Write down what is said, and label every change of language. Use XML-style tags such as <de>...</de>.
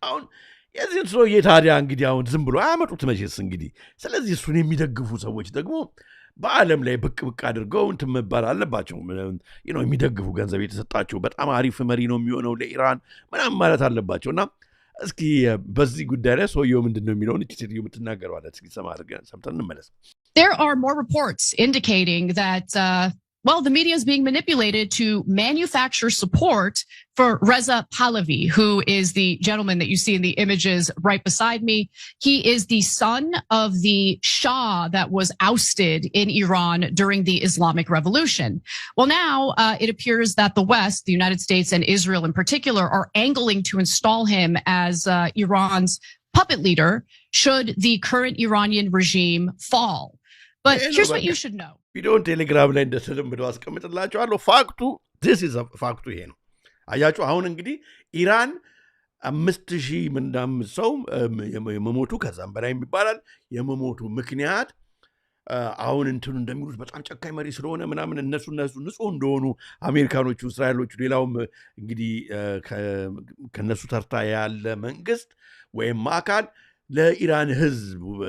<am>አሁን የዚህን ሰውዬ ታዲያ እንግዲህ አሁን ዝም ብሎ አያመጡት መቼስ እንግዲህ። ስለዚህ እሱን የሚደግፉ ሰዎች ደግሞ በዓለም ላይ ብቅ አድርገው እንትን መባል አለባቸው። የሚደግፉ ገንዘብ የተሰጣቸው በጣም አሪፍ መሪ ነው የሚሆነው ለኢራን ምናምን ማለት አለባቸው። እና እስኪ በዚህ ጉዳይ ላይ ሰውየው ምንድን ነው የሚለውን እቺ ሴትዮ የምትናገረው አለ። እስኪ ሰማ አድርገን ሰምተን እንመለስ።</am> <en>There are more reports indicating that the media is being manipulated to manufacture support for Reza Pahlavi, who is the gentleman that you see in the images right beside me. He is the son of the Shah that was ousted in Iran during the Islamic Revolution. Well, now it appears that the West, the United States and Israel in particular, are angling to install him as Iran's puppet leader should the current Iranian regime fall. But here's what you should know.</en> <am>ቪዲዮን ቴሌግራም ላይ እንደተለመደው አስቀምጥላችኋለሁ። ፋክቱ ይሄ ነው። አያችሁ አሁን እንግዲህ ኢራን 5,000 ምናምን ሰው የመሞቱ ከዛም በላይ ይባላል የመሞቱ ምክንያት አሁን እንትኑ እንደሚሉት በጣም ጨካኝ መሪ ስለሆነ ምናምን እነሱ ንጹህ እንደሆኑ አሜሪካኖቹ፣ እስራኤሎቹ፣ ሌላውም እንግዲህ ከነሱ ተርታ ያለ መንግስት ወይም አካል ለኢራን ህዝብ</am>